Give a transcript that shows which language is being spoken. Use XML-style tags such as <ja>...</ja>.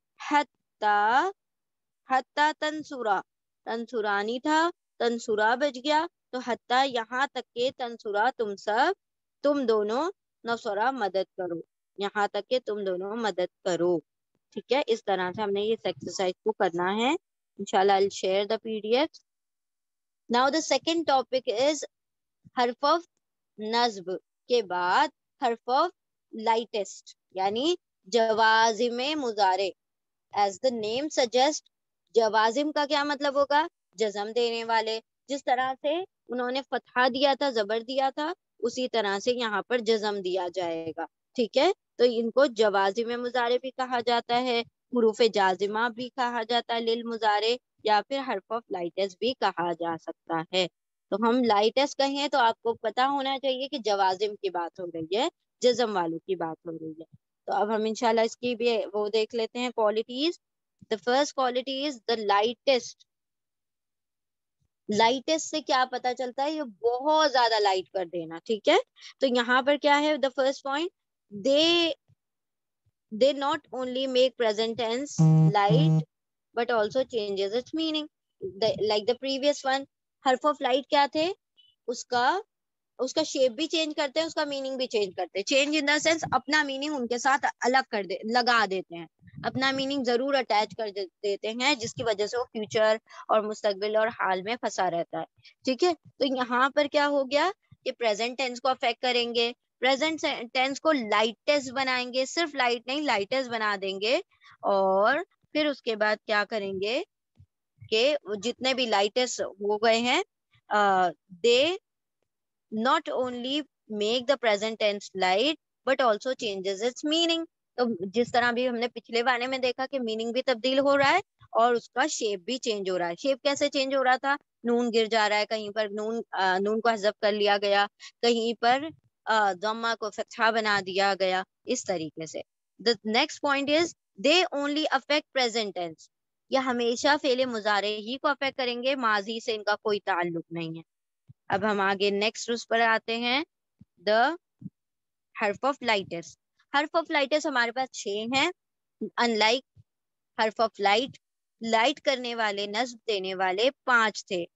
<ur>حتی, حتی تنصورا, تنصورانی تھا, تنصورا بچ گیا, تو حتی یہاں تک کہ تنصورا تم سب, تم دونوں, نصورا مدد کرو, یہاں تک کہ تم دونوں مدد کرو. ٹھیک ہے, اس طرح سے ہم نے اس ایکسرسائز کو کرنا ہے.</ur> <en>انشاءاللہ I'll share the PDF. Now the second topic is حرف of نصب</en> <ur>کے بعد حرف آف لائٹسٹ یعنی جوازم مضارع.</ur> <en>As the name suggests,</en> <ur>جوازم کا کیا مطلب ہوگا؟ جزم دینے والے. جس طرح سے انہوں نے فتحہ دیا تھا, زبر دیا تھا, اسی طرح سے یہاں پر جزم دیا جائے گا. ٹھیک ہے, تو ان کو جوازم مضارع بھی کہا جاتا ہے, حروف جازمہ بھی کہا جاتا ہے للمضارع, یا پھر حرف آف لائٹس بھی کہا جا سکتا ہے. تو ہم لائٹس کہیں تو آپ کو پتا ہونا چاہیے کہ جوازم کی بات ہو رہی ہے, جزم والوں کی بات ہو رہی ہے. تو اب ہم انشاءاللہ اس کی بھی وہ دیکھ لیتے ہیں qualities.</ur> <en>The first quality is the lightest.</en> <ur>Lightest سے کیا پتا چلتا ہے؟ یہ بہت زیادہ لائٹ کر دینا. ٹھیک ہے, تو یہاں پر کیا ہے</ur> <en>the first point, they not only make present tense light but also changes its meaning. Like the previous one,</en> <ur>حرف آف لائٹ کیا تھے؟ اس کا شیپ بھی چینج کرتے ہیں, اس کا میننگ بھی چینج کرتے ہیں. چینج ان دا سینس اپنا میننگ ان کے ساتھ الگ کر دے, لگا دیتے ہیں, اپنا میننگ ضرور اٹیچ کر دیتے ہیں, جس کی وجہ سے وہ فیوچر اور مستقبل اور حال میں پھنسا رہتا ہے. ٹھیک ہے, تو یہاں پر کیا ہو گیا کہ پریزنٹ ٹینس کو افیکٹ کریں گے, پریزنٹ ٹینس کو لائٹس بنائیں گے, صرف لائٹ نہیں لائٹس بنا دیں گے, اور پھر اس کے بعد کیا کریں گے کہ جتنے بھی لائٹس ہو گئے ہیں دے</ur> <en>not only make the present tense light but also changes its meaning.</en> <ur>تو جس طرح بھی ہم نے پچھلے بانے میں دیکھا کہ میننگ بھی تبدیل ہو رہا ہے اور اس کا شیپ بھی چینج ہو رہا ہے. شیپ کیسے چینج ہو رہا تھا؟ نون گر جا رہا ہے, کہیں پر نون کو حذف کر لیا گیا, کہیں پر ضمہ کو فتحہ بنا دیا گیا, اس طریقے سے.</ur> <en>The next point is they only affect present tense.</en> <ur>یہ ہمیشہ فعل مضارع ہی کو افیکٹ کریں گے, ماضی سے ان کا کوئی تعلق نہیں ہے. اب ہم آگے نیکسٹ اس پر آتے ہیں, دا حرف آف لائٹس. حرف آف لائٹس ہمارے پاس 6 ہیں. ان لائک حرف آف لائٹ, لائٹ کرنے والے, نصب دینے والے 5 تھے.</ur>